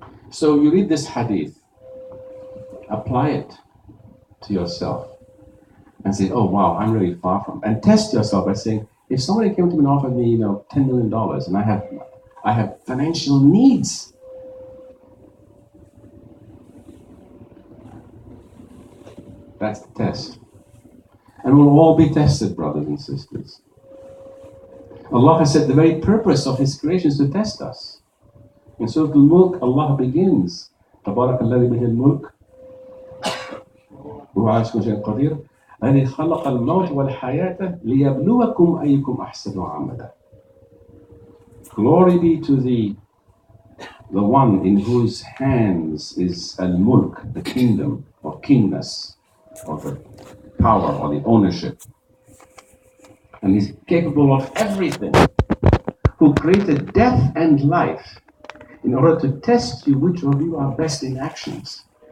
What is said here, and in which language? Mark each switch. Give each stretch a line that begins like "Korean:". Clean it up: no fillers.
English: So you read this hadith, apply it to yourself, and say, oh wow, I'm really far from, and test yourself by saying, if somebody came to me and offered me, $10 million, and I have financial needs, that's the test. And we'll all be tested, brothers and sisters. Allah has said the very purpose of His creation is to test us. In Surah Al-Mulk, Allah begins,
Arabic: تبارك الذي به الملك وهو على كل شيء قدير الذي خلق الموت والحياة ليبلوكم أيكم أحسن عملا.
English: Glory be to the one in whose hands is al-mulk, the kingdom or kingness, or the power or the ownership. And He's capable of everything, who created death and life in order to test you which of you are best in actions.